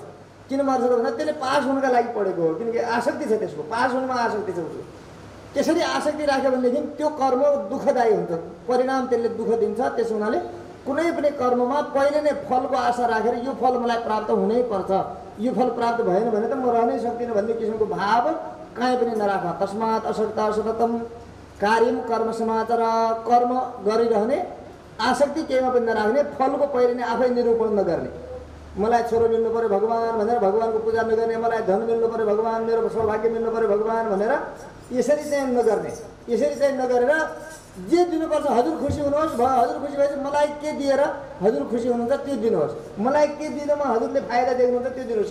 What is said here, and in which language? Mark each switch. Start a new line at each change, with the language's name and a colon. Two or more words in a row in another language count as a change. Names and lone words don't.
Nepali: किन मर्छ त भन्दा त्यसले पास हुनका लागि पढेको हो किनकि आसक्ति छ त्यसको, पास हुनुमा आसक्ति छ उसको। त्यसरी आसक्ति राख्यो भनेदेखि त्यो कर्म दुःखदायी हुन्छ, परिणाम त्यसले दुःख दिन्छ। त्यसो हुनाले कुनै पनि कर्ममा पहिले नै फलको आशा राखेर यो फल मलाई प्राप्त हुनै पर्छ, यो फल प्राप्त भएन भने त म रहनै सक्दिनँ भन्ने किसिमको भाव कहीँ पनि नराख।
Sanskrit: तस्मात् असक्ता सततम कार्यम कर्म समाचार।
Nepali: कर्म गरिरहने आसक्ति केहीमा पनि नराख्ने, फलको पहिरिने आफै निरूपण नगर्ने। मलाई छोरो मिल्नु पर्यो भगवान भनेर भगवानको पूजा नगर्ने, मलाई धन मिल्नु पर्यो भगवान, मेरो सौभाग्य मिल्नु पर्यो भगवान भनेर यसरी चाहिँ नगर्ने। यसरी चाहिँ नगरेर जे दिनुपर्छ हजुर खुसी हुनुहोस्, हजुर खुसी भएपछि मलाई के दिएर हजुर खुसी हुनुहुन्छ त्यो दिनुहोस्, मलाई के दिँदामा हजुरले फाइदा देख्नुहुन्छ त्यो दिनुहोस्।